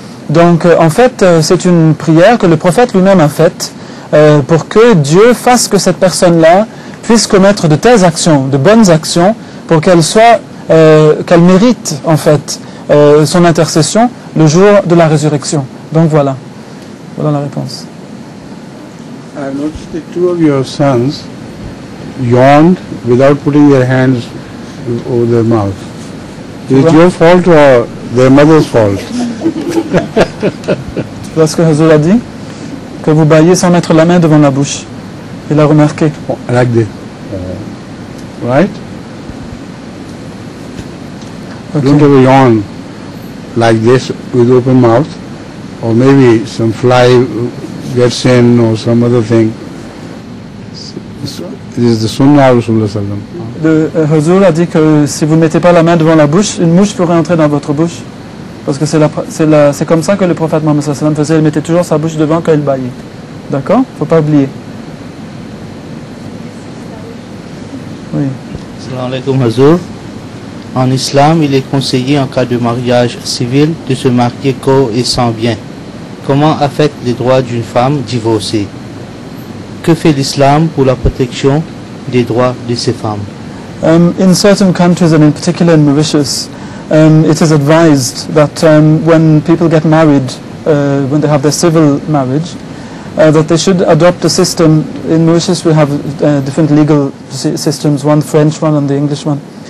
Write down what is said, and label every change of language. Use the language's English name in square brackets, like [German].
[French] Donc en fait c'est une prière que le prophète lui-même a faite pour que Dieu fasse que cette personne-là puisse commettre de telles actions, de bonnes actions pour qu'elle mérite en fait son intercession le jour de la résurrection. Donc voilà la réponse. [English] I noticed that two of your sons yawned without putting their hands over their mouth. Is it your fault or their mother's fault? [French] Tu vois ce que Hazur a dit? Que vous baillez sans mettre la main devant la bouche. Il a remarqué. [English] Like this. Right? Ok. Don't ever yawn like this with open mouth, or maybe some fly gets in or some other thing. This is the Sunnah of Rasulullah sallam. [French] Hazur a dit que si vous ne mettez pas la main devant la bouche, une mouche pourrait entrer dans votre bouche. Parce que c'est comme ça que le prophète Mohammed sallallahu alayhi wa sallam faisait. Il mettait toujours sa bouche devant quand il baillait. D'accord? Faut pas oublier. Oui. [Arabic] Assalamu alaikum Hazur. [French] En islam, il est conseillé en cas de mariage civil de se marier corps et sans bien. Comment affectent les droits d'une femme divorcée? Que fait l'islam pour la protection des droits de ces femmes? [English] In certain countries, and in particular in Mauritius, it is advised that when people get married, when they have their civil marriage, that they should adopt a system. In Mauritius we have different legal systems, one French one and the English one.